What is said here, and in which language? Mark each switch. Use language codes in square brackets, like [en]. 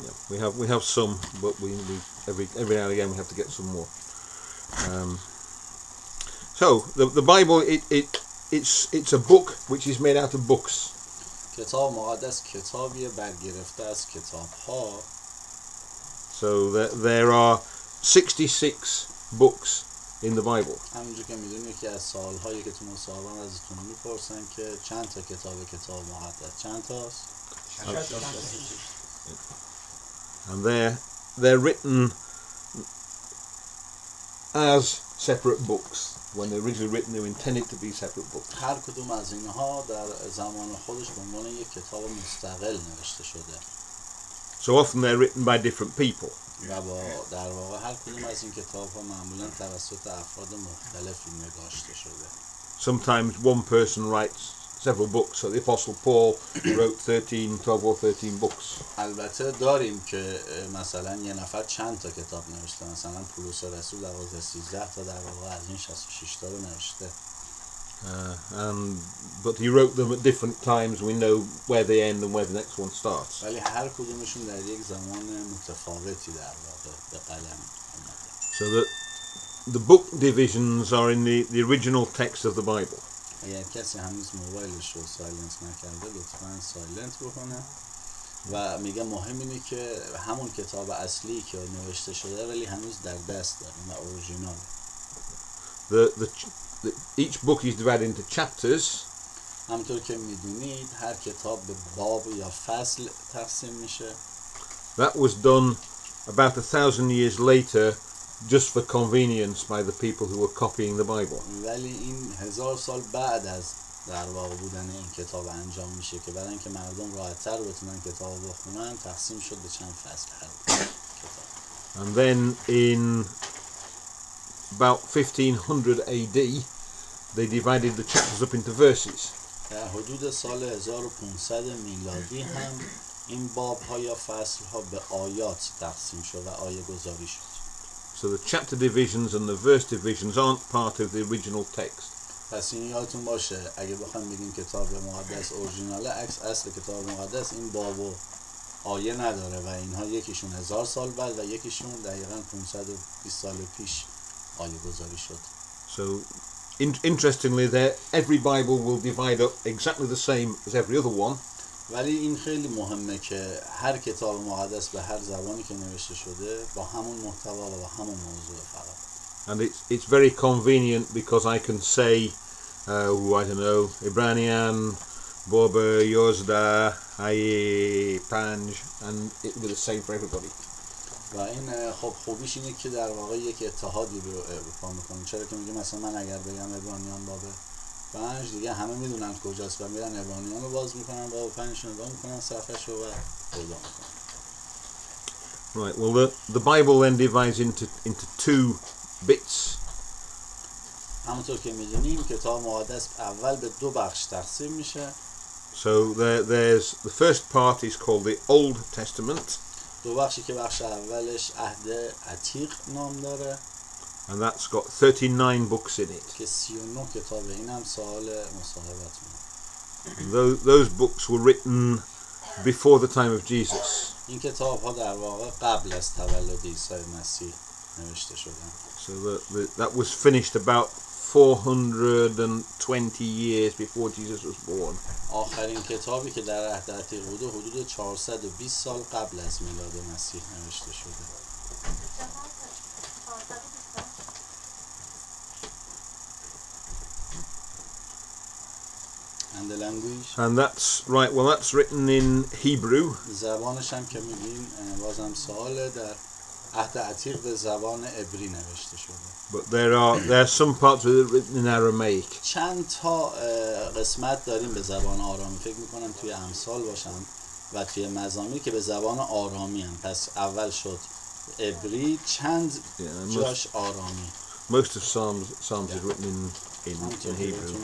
[en] Yeah, we have some, but we every now and again we have to get some more. So the Bible it's a book which is made out of books. [fa] کتاب مقدس کتابیه برگرفته از کتاب‌ها. [en] So there are 66 books in the Bible. [fa] همونجور که میدونید که از سوال‌هایی که تو مصاحبه ازتون میپرسن که چند تا کتاب مقدس چند تاست؟ [en] And they're written as separate books. When they're originally written, they were intended to be separate books. [fa] هر کدوم از اینها در زمان خودش به عنوان یک کتاب مستقل نوشته شده. [en] So often they're written by different people. [fa] و در واقع هر کدوم از این کتاب‌ها معمولاً توسط افراد مختلفی نگاشته شده. [en] Sometimes one person writes several books. So the Apostle Paul wrote 12 or 13 books. [fa] البته داریم که مثلا یه نفر چند تا کتاب نوشته، مثلا پولس رسول 12-13 تا در واقع از این 66 تا رو نوشته. [en] But he wrote them at different times. We know where they end and where the next one starts. [fa] ولی هر کدومشون در یک زمان متفاوتی در واقع به قلم اومده. [en] So the book divisions are in the original text of the Bible. [fa] اگر کسی هنوز موبایلش رو سایلنت نکرده لطفاً سایلنت بکنه و میگه مهم اینه که همون کتاب اصلی که نوشته شده ولی هنوز در دست داریم و اورجینال. [en] Each book is divided into chapters. [fa] همونطور که میدونید هر کتاب به باب یا فصل تقسیم میشه. [en] That was done about 1,000 years later just for convenience by the people who were copying the Bible. [fa] ولی این 1000 سال بعد از در واقع بودن این کتاب انجام میشه که برای اینکه مردم راحت‌تر بتونن کتاب بخونن تقسیم شد به چند فصل هر کتاب. [en] And then in about 1500 AD they divided the chapters up into verses. [fa] در حدود سال 1500 میلادی هم این باب‌ها یا فصل‌ها به آیات تقسیم شد و آیه گذاری شد. [en] So the chapter divisions and the verse divisions aren't part of the original text. [fa] پس این یادتون باشه اگه بخوایم بگیم کتاب مقدس اورجیناله عکس اصل کتاب مقدس این باب و آیه نداره و اینها یکیشون 1000 سال بعد و یکیشون دقیقاً 520 سال پیش آیه گذاری شد. [en] So, interestingly, every Bible will divide up exactly the same as every other one. [fa] ولی این خیلی مهمه که هر کتاب مقدس به هر زبانی که نوشته شده با همون محتوا و با همون موضوع فقط. [en] And it's very convenient because I can say, I don't know, [fa] Ibranian, Boba, Yozda, Hayi, Panj, [en] and it will be the same for everybody. [fa] و این خب خوبیش اینه که در واقع یک اتحادی رو اروپا میکنه. چرا که میگه مثلا من اگر بگم ابرانیان باب 5 دیگه همه میدونن کجاست و میرن ابرانیان رو باز میکنن باب 5 نگاه میکنن صفحش رو و پیدا میکنن. [en] Right, well the Bible then divides into two bits. [fa] همونطور که میدونیم کتاب مقدس اول به دو بخش تقسیم میشه. [en] So there's the first part is called the Old Testament. [fa] دو بخشی که بخش اولش عهد عتیق نام داره [en] And that's got 39 books in it. [fa] که 39 کتابه. این هم سوال مصاحبت [en] Those books were written before the time of Jesus. [fa] این کتاب ها در واقع قبل از تولد عیسی مسیح نوشته شدن. [en] So that was finished about 420 years before Jesus was born. [fa] آخرین کتابی که در عهد عتیق بوده حدود 420 سال قبل از میلاد مسیح نوشته شده. [en] And the language. And that's right. Well, that's written in Hebrew. [fa] زبانش هم که میگیم بازم سوال در عهد عتیق به زبان عبری نوشته شده. [en] But there are some parts of it written in Aramaic. [fa] چند تا قسمت داریم به زبان آرامی. فکر میکنم توی امثال باشن و توی مزامیر که به زبان آرامی هم. پس اول شد عبری، چند جاش آرامی. [en] Most of Psalms is written in Hebrew.